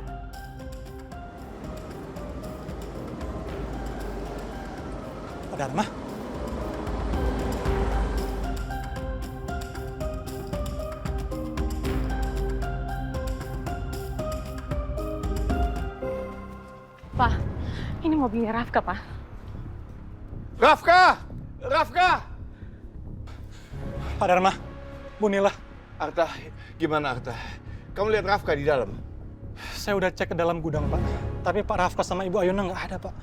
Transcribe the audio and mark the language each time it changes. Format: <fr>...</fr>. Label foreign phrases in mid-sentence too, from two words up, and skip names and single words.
<id>Pak Dharma? Pak, ini mobilnya Rafka, Pak. Rafka! Pak Dharma, Bu Nila, Arta, gimana Arta? Kamu lihat Rafka di dalam? saya udah cek ke dalam gudang, Pak. Tapi Pak Rafka sama Ibu Ayuna nggak ada, Pak.</id>